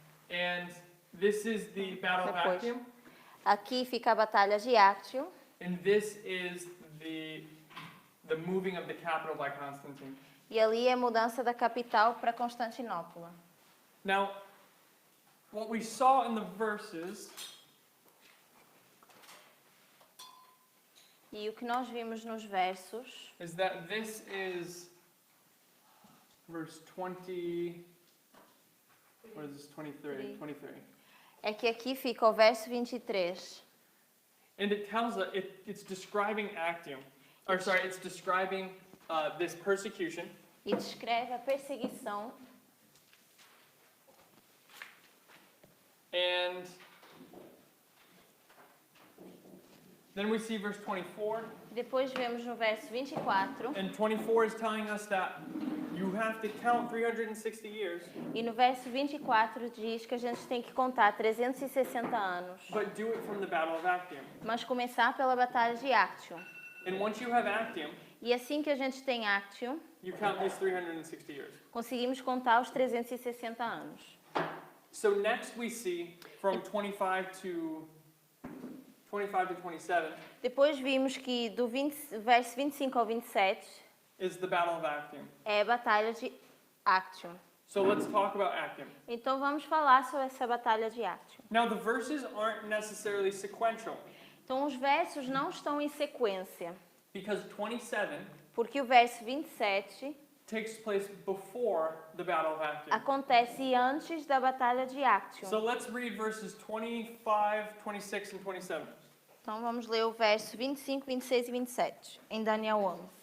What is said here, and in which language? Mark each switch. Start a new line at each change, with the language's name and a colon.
English: And this is the Battle of
Portuguese: Depois.
English: Actium,
Portuguese: Aqui fica a Batalha de Actium
English: and this is the moving of the capital by Constantine.
Portuguese: e ali é a mudança da capital para Constantinopla.
English: Now, what we saw in the verses
Portuguese: E o que nós vimos nos versos
English: is that this is verse 20. What is this? 23. 23.
Portuguese: é que aqui fica o verso 23.
English: And it tells us, it's describing Actium. Or sorry, it's describing this persecution.
Portuguese: E descreve a perseguição.
English: And then we see verse 24.
Portuguese: Depois vemos no verso 24.
English: And 24 is telling us that you have to count 360 years,
Portuguese: E no verso 24 diz que a gente tem que contar 360 anos.
English: but do it from the Battle of Actium.
Portuguese: Mas começar pela Batalha de Actium.
English: And once you have Actium,
Portuguese: E assim que a gente tem Actium,
English: you count these 360 years.
Portuguese: conseguimos contar os 360 anos.
English: So next we see from 25 to 27
Portuguese: Depois vimos que do verso 25 ao 27
English: is the Battle of Actium.
Portuguese: é a Batalha de Actium.
English: So let's talk about Actium.
Portuguese: Então vamos falar sobre essa Batalha de Actium.
English: Now the verses aren't necessarily sequential
Portuguese: Então os versos não estão em sequência,
English: because 27
Portuguese: porque o verso 27
English: takes place before the Battle of Actium.
Portuguese: acontece antes da Batalha de Actium.
English: So let's read verses 25, 26 and 27.
Portuguese: Então vamos ler o verso 25, 26 e 27 em Daniel 11.